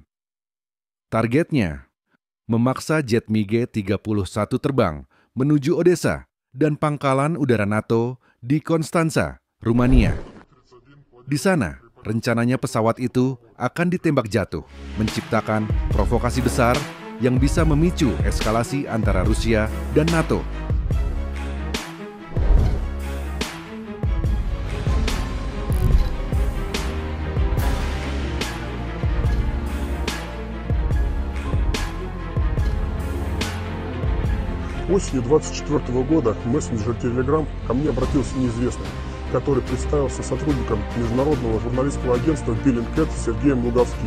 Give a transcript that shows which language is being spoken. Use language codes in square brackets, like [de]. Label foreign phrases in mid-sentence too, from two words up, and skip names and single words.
[id] Targetnya memaksa jet MiG-31 terbang menuju Odessa dan pangkalan udara NATO di Konstanza, Rumania. Di sana, rencananya pesawat itu akan ditembak jatuh, menciptakan provokasi besar yang bisa memicu eskalasi antara Rusia dan NATO. [ru] Осенью 24 года в мессенджер Telegram ко мне обратился неизвестный, который представился сотрудником международного журналистского агентства Bellingcat Сергеем Луговским.